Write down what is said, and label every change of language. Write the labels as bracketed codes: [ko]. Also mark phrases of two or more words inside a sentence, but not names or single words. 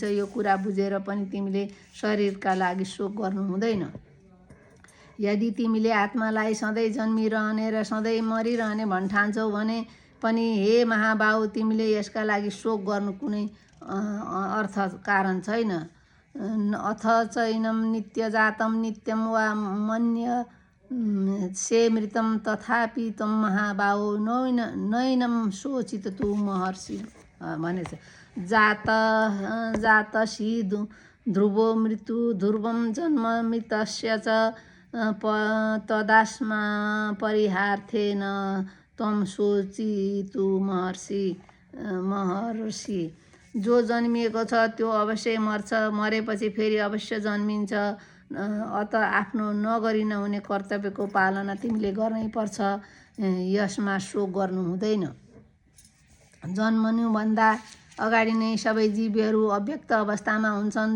[ne] यो कुरा बुझेर पनि तिमीले शरीरका लागि शोक गर्नु हुँदैन। यदि तिमीले आत्मालाई सधैँ जन्मिरहने र सधैँ मरिरहने भन्ठान्छौ भने पनि हे महाबाहु, तिमीले यसका लागि शोक गर्नु कुनै अर्थ कारण छैन। [sa] अथ चैनम नित्य जातम नित्यम वा मन्य से मृतम तथापि तम महाबाहु नैनम शोचित तु महर्षि भनेछ। जातसी ध्रुवो मृत्यु ध्रुवम जन्म मृतस्य च तदास्मा परिहार्थेन तम शोचितु महर्षि। [ne] जो जन्मिएको छ त्यो अवश्य मर्छ, मरेपछि फेरि अवश्य जन्मिन्छ। अत आफ्नो नगरी नहुने कर्तव्यको पालना तिमीले गर्नै पर्छ, यसमा शोक गर्नु हुँदैन। जन्मनुभन्दा अगाडि नै सबै जीवहरू अव्यक्त अवस्थामा हुन्छन्।